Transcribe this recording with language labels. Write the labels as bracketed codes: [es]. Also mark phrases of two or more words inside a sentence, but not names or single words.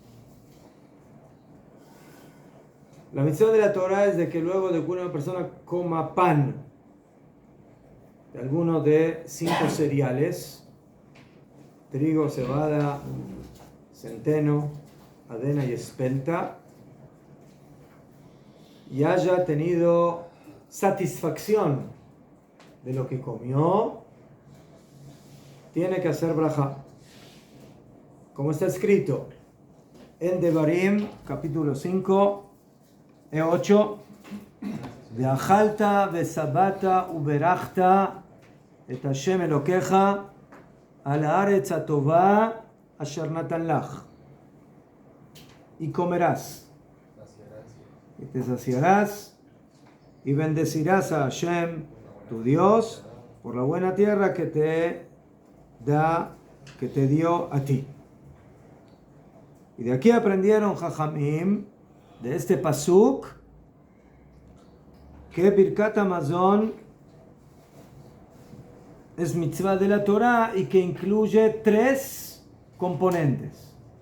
[es] La mitzvah de la Torah es de que luego de que una persona coma pan de alguno de 5 cereales, trigo, cebada, centeno, avena y espelta, y haya tenido satisfacción de lo que comió, tiene que hacer braja. Como está escrito en Devarim, capítulo 5, 8, [he] ואכלת ושבעת וברכת את השם אלוקיך על הארץ הטובה אשר נתן לך. [es] Y comerás, y te saciarás, y bendecirás a Hashem, tu Dios, por la buena tierra que te dio a ti. Y de aquí aprendieron Jajamim, de este pasuk, que [he] ברכת המזון [es] es mitzvah de la Torah y que incluye 3 componentes.